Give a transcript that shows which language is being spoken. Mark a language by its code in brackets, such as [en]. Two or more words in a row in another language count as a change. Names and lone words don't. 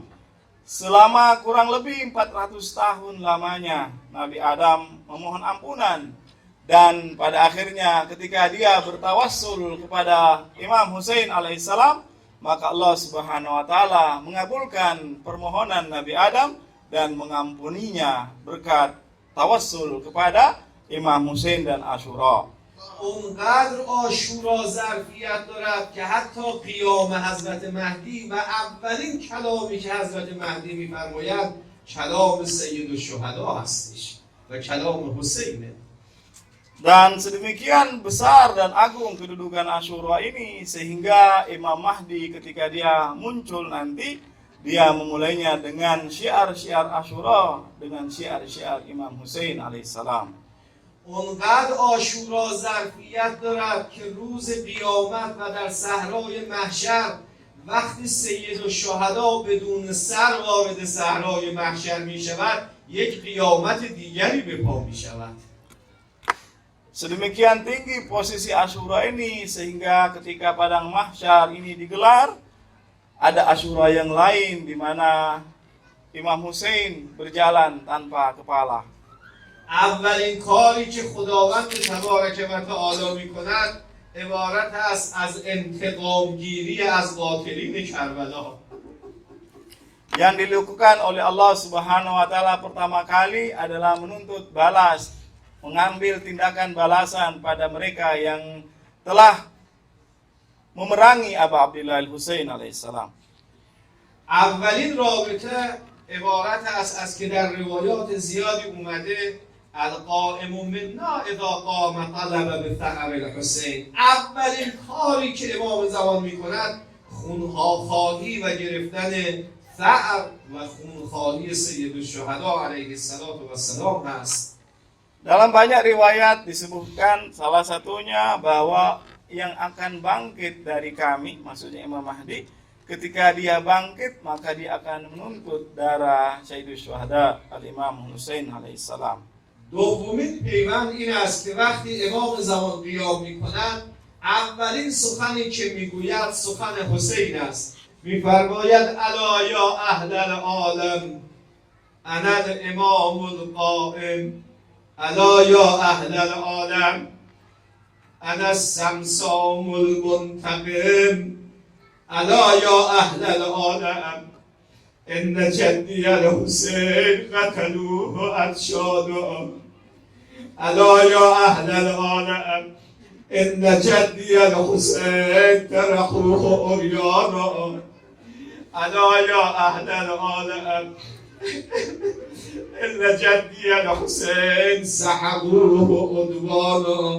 [id] Selama kurang lebih 400 tahun lamanya Nabi Adam memohon ampunan, dan pada akhirnya ketika dia bertawassul kepada Imam Hussein alaihissalam, maka Allah [ar] سبحانه وتعالى [id] mengabulkan permohonan Nabi Adam dan mengampuninya berkat tawassul kepada Imam Hussein dan Asyura. [fa] اونقدر عاشورا ظرفیت دارد که حتی قیام حضرت مهدی و اولین کلامی که حضرت مهدی می‌فرماید کلام سید الشهدا هستش و کلام حسینه. [id] Dan sedemikian besar dan agung kedudukan Asyura ini sehingga Imam Mahdi ketika dia muncul nanti, dia memulainya dengan syiar-syiar Asyura, dengan syiar-syiar Imam Hussein alaihissalam. [fa] اونقدر عاشورا ظرفیت دارد که روز قیامت و در صحرای محشر وقتی سید الشهدا بدون سر وارد صحرای محشر می شود یک قیامت دیگری به پا می شود. [id] Sedemikian tinggi posisi Asyura ini sehingga ketika padang mahsyar ini digelar, ada Asyura yang lain di mana Imam Hussein berjalan tanpa kepala. [fa] اولین کاری که خداوند تبارک و تعالی می کند عبارت است از انتقام گیری از قاتلین کربلا. [id] Yang dilakukan oleh Allah [ar] سبحانه وتعالى [id] pertama kali adalah menuntut balas, mengambil tindakan balasan pada mereka yang telah memerangi Abu Abdillah al-Husain alaihissalam. [fa] اولین رابطه عبارت است از که در روایات زیادی اومده [ar] القائم منا اذا قام طلب به ثأر الحسین. [fa] اولین کاری که امام زمان میکند خونها خواهی و گرفتن ثأر و خونخواهی سید الشهدا [ar] علیه السلام [fa] هست. [id] Dalam banyak riwayat disebutkan salah satunya bahwa yang akan bangkit dari kami, maksudnya Imam Mahdi, ketika dia bangkit maka dia akan menuntut darah Sayyidus Syuhada Al-Imam Husain alaihissalam. [fa] دومین پیوند این است که وقتی امام زمان قیام میکنند اولین سخنی که میگوید سخن حسین است. [ar] میفرماید الا یا اهل العالم انا الامام القائم، الا یا اهل العالم انا السمسام المنتقم، الا یا اهل العالم ان جدی الحسین قتلوه اتشادا، الا یا اهل العالم ان جدی الحسین ترقوه عریانا، الا یا اهل العالم ان جدی الحسین سحقوه عدوانا.